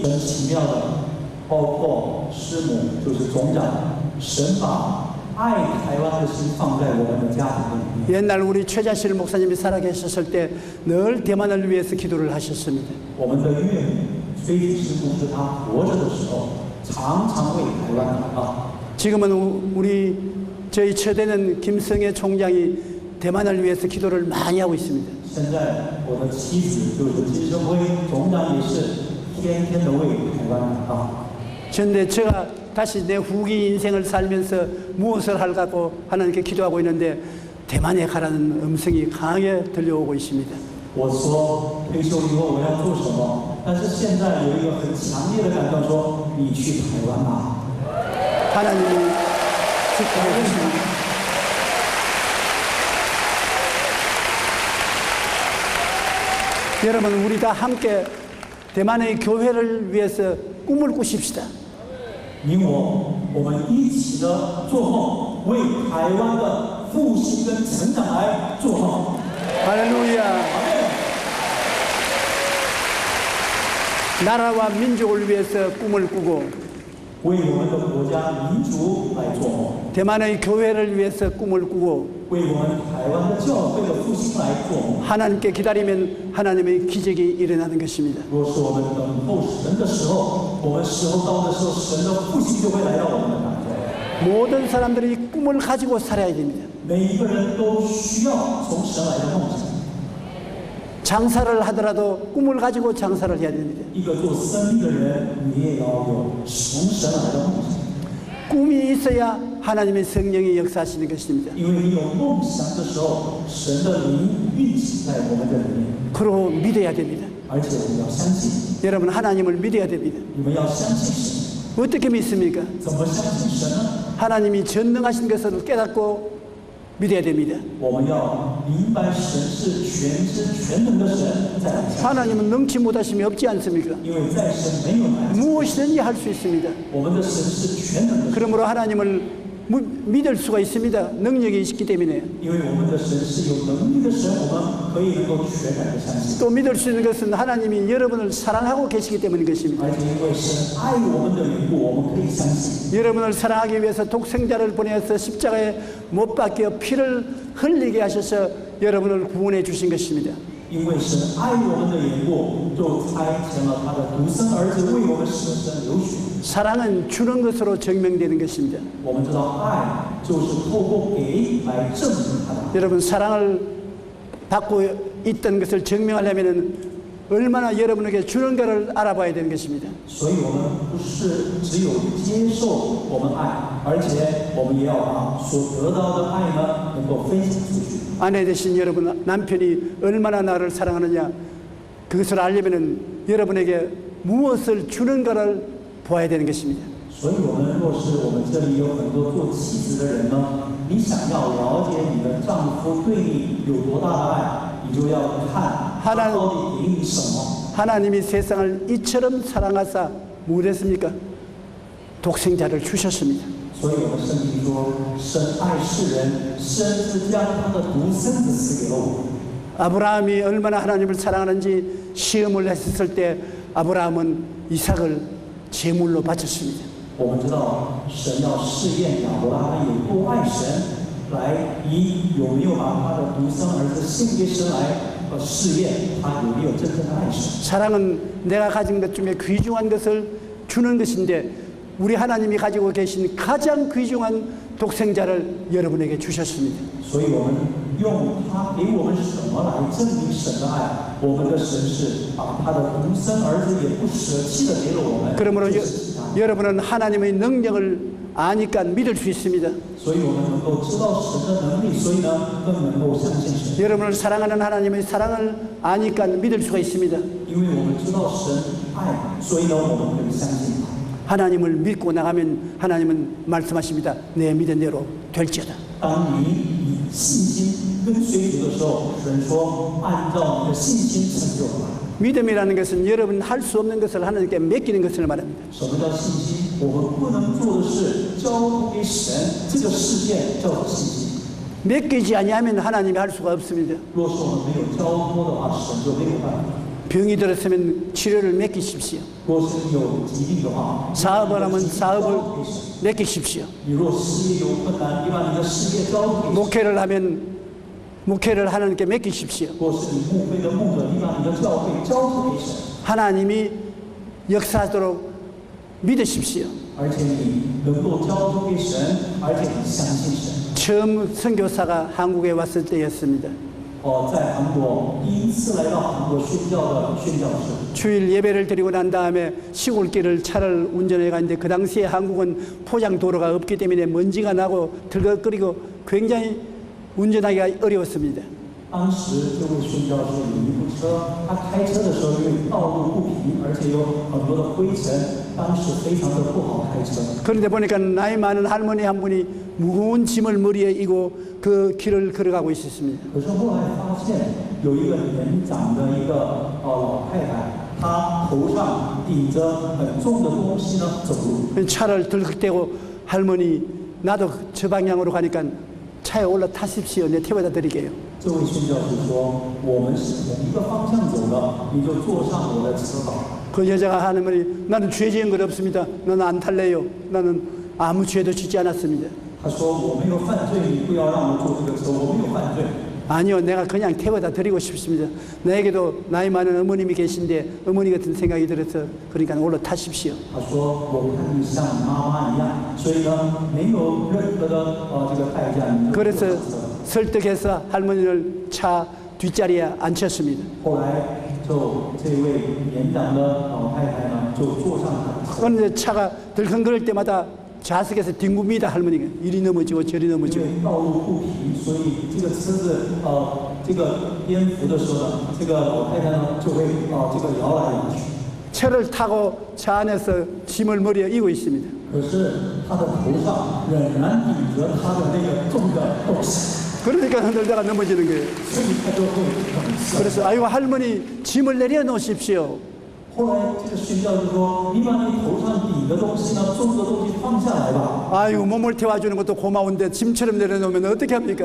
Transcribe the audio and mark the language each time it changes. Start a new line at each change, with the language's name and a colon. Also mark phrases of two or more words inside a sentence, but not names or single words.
Chinese: 很奇妙的，包括师母就是总长，神把爱台湾的心放在我们的家庭里面。
Korean: 옛날 우리 최자실 목사님이 살아계셨을 때 늘 대만을 위해서 기도를 하셨습니다.
Chinese: 我们的岳母崔子师母是他活着的时候，常常为台湾祷告。
Korean: 지금은 우리 저희 처대는 김성애 총장이 대만을 위해서 기도를 많이 하고 있습니다.
Chinese: 现在我的妻子就是金生辉总长，也是天天的为台湾祷告。
Korean: 그런데 제가 다시 내 후기 인생을 살면서 무엇을 할까고 하나님께 기도하고 있는데 대만에 가라는 음성이 강하게 들려오고 있습니다.
Chinese: 我说退休以后我要做什么？但是现在有一个很强烈的感动，说你去台湾吧。
Korean: 하나님이 축복해 주십니다. 여러분 우리 다 함께 대만의 교회를 위해서 꿈을 꾸십시다.
Chinese: 你我们一起的做梦，为台湾的复兴跟成长来做梦。
Korean: 할렐루야. 나라와 민족을 위해서 꿈을 꾸고
Chinese: 为我们的国家民族来做梦，
Korean: 대만의 교회를 위해서 꿈을 꾸고
Chinese: 为我们台湾的教会的复兴来做梦。
Korean: 하나님께 기다리면 하나님의 기적이 일어나는 것입니다.
Chinese: 若是我们等候神的时候，我们时候到的时候，神的复兴就会来到我们的当中。
Korean: 모든 사람들이 꿈을 가지고 살아야 됩니다.
Chinese: 每一个人都需要从神来的梦想。
Korean: 장사를 하더라도 꿈을 가지고 장사를 해야 됩니다.
Chinese: 一个做生意的人，你也要有从神来的梦想，
Korean: 꿈이 있어야 하나님의 성령이 역사하시는 것입니다.
Chinese: 因为你有梦想的时候，神的灵运行在我们的里面，
Korean: 그러고 믿어야 됩니다.
Chinese: 而且我们要相信，
Korean: 여러분 하나님을 믿어야 됩니다.
Chinese: 你们要相信神。
Korean: 어떻게 믿습니까?
Chinese: 怎么相信神呢？
Korean: 하나님이 전능하신 것을 깨닫고 믿어야 됩니다.
Chinese: 我们要明白神是全知全能的神，再来相信。
Korean: 하나님은 능치 못하심이 없지 않습니까?
Chinese: 因为在神没有难事，
Korean: 무엇이든지 할 수 있습니다.
Chinese: 我们的神是全能的神，
Korean: 그러므로 하나님을 믿을 수가 있습니다. 능력이 있기 때문에.
Chinese: 因为我们的神是有能力的神，我们可以能够全然的相信。
Korean: 또 믿을 수 있는 것은 하나님이 여러분을 사랑하고 계시기 때문인 것입니다.
Chinese: 而且因为神爱我们的缘故，我们可以相信。
Korean: 여러분을 사랑하기 위해서 독생자를 보내서 십자가에 못 박혀 피를 흘리게 하셔서 여러분을 구원해 주신 것입니다.
Chinese: 因为神爱我们的缘故，就差遣了他的独生儿子为我们舍身流血。
Korean: 사랑은 주는 것으로 증명되는 것입니다.
Chinese: 我们知道，爱就是透过给来证明他的爱。
Korean: 여러분 사랑을 받고 있던 것을 증명하려면 얼마나 여러분에게 주는가를 알아봐야 되는 것입니다.
Chinese: 所以我们不是只有接受我们爱，而且我们也要把所得到的爱呢，能够分享出去。
Korean: 아내 되신 여러분 남편이 얼마나 나를 사랑하느냐 그것을 알려면 여러분에게 무엇을 주는가를 보아야 되는 것입니다.
Chinese: 所以，我们若是我们这里有很多做妻子的人呢，你想要了解你的丈夫对你有多大的爱，你就要看他到底给你什么。
Korean: 하나님이 세상을 이처럼 사랑하사 무엇했습니까? 독생자를 주셨습니다.
Chinese: 所以我们圣经说，神爱世人，甚至将他的独生子赐给了我。
Korean: 아브라함이 얼마나 하나님을 사랑하는지 시험을 했을 때 아브라함은 이삭을 제물로 바쳤습니다.
Chinese: 我们知道，神要试验亚伯拉罕有多爱神，来以有没有把他的独生儿子献给神来试验他有没有真正的爱神。
Korean: 사랑은 내가 가진 것 중에 귀중한 것을 주는 것인데 우리 하나님이 가지고 계신 가장 귀중한 독생자를 여러분에게 주셨습니다.
Chinese: 所以我们用他给我们什么来证明神的爱？我们的神是把他的独生儿子也不舍弃的给了我们。
Korean: 그러므로
Chinese: 就是其他
Korean: 여러분은 하나님의 능력을 아니까 믿을 수 있습니다.
Chinese: 所以我们能够知道神的能力，所以呢更能够相信神。
Korean: 여러분을 사랑하는 하나님의 사랑을 아니까 믿을 수가 있습니다.
Chinese: 因为我们知道神爱，所以呢我们可以相信他。
Korean: 하나님을 믿고 나가면 하나님은 말씀하십니다. 내 믿은 대로 될지어다.
Chinese: 当你以信心跟随主的时候，神说按照你的信心成就吧。
Korean: 믿음이라는 것은 여러분 할 수 없는 것을 하나님께 맡기는 것을 말합니다.
Chinese: 什么叫信心？我们不能做的事交托给神，这个事件叫做信心。
Korean: 맡기지 아니하면 하나님이 할 수가 없습니다.
Chinese: 若是我们没有交托的话，神就没有办法。
Korean: 병이 들었으면 치료를 맡기십시오.
Chinese: 若是你有疾病的话，
Korean: 사업을 하면
Chinese: 交
Korean: 사업을
Chinese: 托给神。
Korean: 맡기십시오.
Chinese: 你若事业有困难，你把你的事业交托给神。
Korean: 목회를 하면 목회를 하나님께 맡기십시오.
Chinese: 若是你牧会的牧者，你把你的教会交托给神。
Korean: 하나님이 역사하도록 믿으십시오.
Chinese: 而且你能够交托给神，而且你相信神。
Korean: 처음 선교사가 한국에 왔을 때였습니다.
Chinese: 在韩国第一次来到韩国宣教的宣教士。
Korean: 주일 예배를 드리고 난 다음에 시골길을 차를 운전해 갔는데 그 당시에 한국은 포장 도로가 없기 때문에 먼지가 나고 들거끓이고 굉장히 운전하기가 어려웠습니다.
Chinese: 当时这位宣教士有一部车，他开车的时候因为道路不平，而且有很多的灰尘，当时非常的不好开车。
Korean: 그런데 보니까 나이 많은 할머니 한 분이 무거운 짐을 머리에 이고 그 길을 걸어가고 있었습니다.
Chinese: 可是后来发现有一个年长的一个老太太，她头上顶着很重的东西呢走路。
Korean: 차를 들썩대고 할머니 나도 저 방향으로 가니까 차에 올라타십시오. 내 태워다 드리게요.
Chinese: 这位宣教士说：“我们是同一个方向走的，你就坐上我的车吧。”
Korean: 그 여자가 하는 말이 나는 죄 지은 것 없습니다. 나는 안 탈래요. 나는 아무 죄도 짓지 않았습니다.
Chinese: 他说：“我没有犯罪，你不要让我坐这个车，我没有犯罪。”
Korean: 아니요, 내가 그냥 태워다 드리고 싶습니다. 나에게도 나이 많은 어머님이 계신데 어머니 같은 생각이 들어서 그러니까 올라타십시오.
Chinese: 他说：“我看你像你妈妈一样，所以呢，没有任何的这个代价，你就坐
Korean: 그래서
Chinese: 上车。”
Korean: 설득해서 할머니를 차 뒷자리에 앉혔습니다.
Chinese: 后来就这位年长的老太太呢，就坐上他的车。
Korean: 그런데 차가 들컹거릴 때마다 좌석에서 뒹굽니다. 할머니가 이리 넘어지고 저리
Chinese: 因
Korean: 넘어지고.
Chinese: 为道路不平，所以这个车子这个颠覆的时候呢，这个老太太呢就会这个摇来摇去。
Korean: 차를 타고 차 안에서 짐을 머리에 이고 있습니다.
Chinese: 可是她的头上仍然顶着她的那个重的东西，
Korean: 그러니까 흔들다가 넘어지는 거예요.
Chinese: 所以她就会很 sợ。
Korean: 그래서 아이고 할머니 짐을 내려놓으십시오.
Chinese: 后来这个宣教就说：“你把你头上顶的东西呢，重的东西放下来吧。”
Korean: 아이고 몸을 태워주는 것도 고마운데 짐처럼 내려놓으면 어떻게 합니까?